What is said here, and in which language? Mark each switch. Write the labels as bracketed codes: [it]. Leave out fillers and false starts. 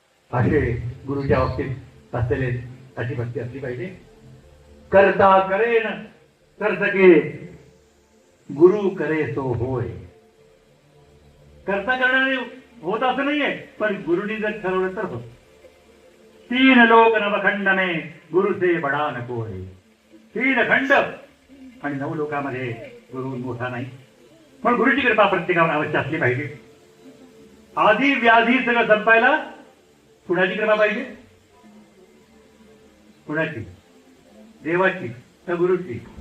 [mr] असे गुरुच्या बाबतीत असलेले अशी भक्ती असली पाहिजे. [hi] करता करेन कर सके, गुरु करे तो होय. [mr] करता करणारे होत असं नाहीये, पण गुरुनी जर ठरवलं तर होत. [hi] 3 लोक नवखंड में गुरु से बडा नको है. [mr] 3 खंड आणि 9 लोकांमध्ये गुरु मोठा नाही. पण गुरुची कृपा प्रत्येकावर अवश्य असली पाहिजे. आधी व्याधी सगळं संपायला कुणाची कृपा पाहिजे? कुणाची? देवाची का गुरुची?